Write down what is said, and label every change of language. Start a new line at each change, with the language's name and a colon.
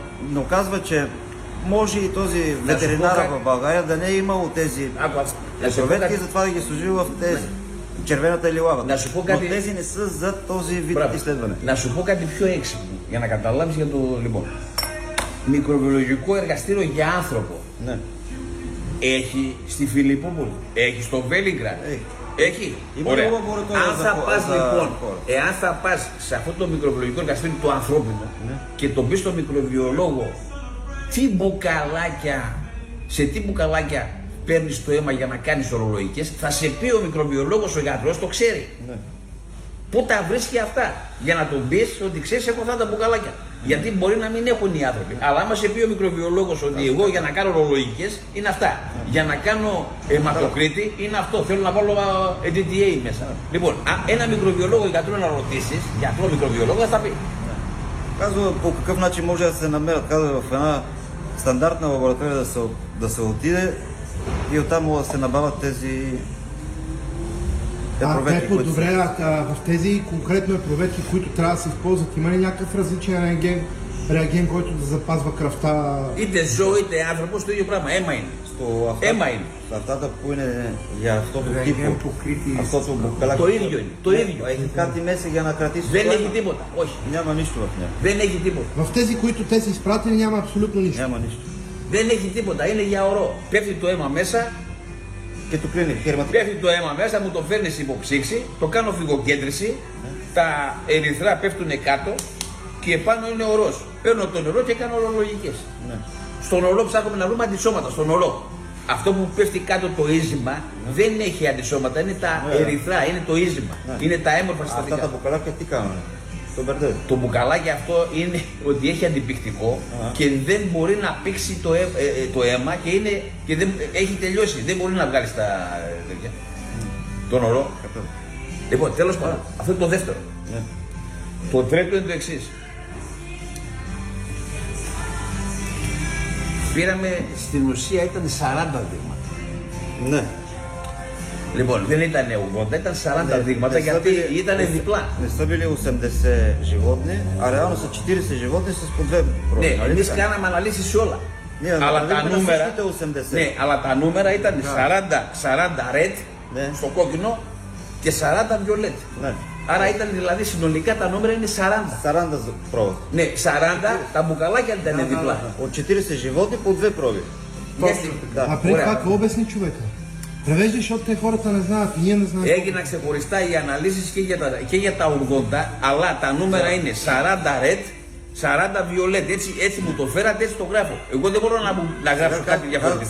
Bulgarian: Но казва, че може и този ветеринар в България да не е имал тези проветки, затова да ги служил в тези червената или лавата. Но тези не са за този вид изследване.
Greek: Να σου πω κάτι πιο έξυπνο για να καταλάβεις για το λοιπόν. Μικροβιολογικό εργαστήριο για άνθρωπο. Ναι. Έχει στη Φιλιππόπολη, έχει στο Βέλιγραντ. Έχει. Ωραία. Αν θα πας λοιπόν, εάν θα πας σε αυτό το μικροβιολογικό εργαστήριο το ανθρώπινο και τον πεις στον μικροβιολόγο τι μπουκαλάκια, σε τι μπουκαλάκια παίρνεις το αίμα για να κάνεις ορολογικές, θα σε πει ο μικροβιολόγος, ο γιατρός το ξέρει. Ναι. Πού τα βρίσκει αυτά, για να τον πεις ότι ξέρεις έχω αυτά τα μπουκαλάκια. Γιατί μπορεί να μην έχουν οι άνθρωποι. Αλλά άμα σε πει ο μικροβιολόγος ότι εγώ για να κάνω ορολογικές είναι αυτά. Για να κάνω αιματοκρίτη είναι αυτό. Θέλω να βάλω DTA μέσα. Λοιπόν, ένα μικροβιολόγο γιατρό να ρωτήσεις, γιατρό μικροβιολόγο θα τα πει.
Bulgarian: Казва по какъв начин може да се намерят. Казва в една стандартна лаборатория да се отиде и оттам могат да се набавят тези проветки. Добре, в тези конкретно проветки, които трябва да се използват, има ли някакъв различен реагент, който да запазва кръвта?
Greek: Είτε ζώο είτε άνθρωπος το ίδιο πράγμα. Αίμα είναι. Αίμα είναι. Αυτά που είναι για αυτото τύπο, αυτото μπουκαλάκι. Το ίδιο είναι. Το ίδιο. Έχει κάτι μέσα για να κρατήσει. Δεν έχει τίποτα. Όχι.
Bulgarian: Няма нищо в нея.
Greek: Δεν έχει τίποτα.
Bulgarian: В тези, които те са изпратили, няма абсолютно нищо. Няма нищо.
Greek: Δεν έχει τίποτα. Είναι για ορό. Πέφτει το αίμα μέσα. Και το κλείνει χερματικά. Πέφτει το αίμα μέσα, μου το φέρνεις υποψήξη, το κάνω φυγοκέντρηση, τα ερυθρά πέφτουν κάτω και επάνω είναι ορός. Παίρνω το νερό και κάνω ορολογικές. Ναι. Στον ορό ψάχνουμε να βρούμε αντισώματα, στον ορό. Αυτό που πέφτει κάτω το ίζημα δεν έχει αντισώματα, είναι τα ερυθρά, είναι το ίζημα. Είναι τα έμορφα συστατικά. Αυτά τα μπουκαλάκια τι κάνουν, το μπερδεύει. Το μπουκαλάκι αυτό είναι ότι έχει αντιπικτικό και δεν μπορεί να πήξει το αίμα και δεν, έχει τελειώσει. Δεν μπορεί να βγάλει τα τέτοια. Τον ορό. Λοιπόν, τέλος πάντων, αυτό είναι το δεύτερο. Το τρίτο είναι το εξής. Πήραμε, στην ουσία ήταν 40 δείγματα. Ναι. Λοιπόν, δεν ήταν 80, ήταν 40 δείγματα γιατί ήταν διπλά.
Bulgarian: Не са били 80 животни, а реално са 40 животни с по две проби.
Greek: Ναι, εμείς κάναμε αναλύσεις σε όλα. Ναι, αλλά τα νούμερα, 80. ναι, αλλά τα νούμερα ήταν 40 red Ναι. στο κόκκινο και 40 violet. Ναι. Άρα ήταν δηλαδή συνολικά τα νούμερα είναι 40.
Bulgarian: 40 проби.
Greek: Ναι, 40 τα μπουκαλάκια ήταν διπλά.
Bulgarian: От 40 животни по две проби. А преди това какво обясни човека? Превеждаш, защото те хората не знаят, ние не знаем.
Greek: Έγιναν ξεχωριστά οι αναλύσεις και για τα 80, αλλά τα νούμερα είναι 40 red, 40 violet. Έτσι μου το φέρατε, έτσι το γράφω. Εγώ δεν μπορώ να γράψω κάτι διαφορετικό.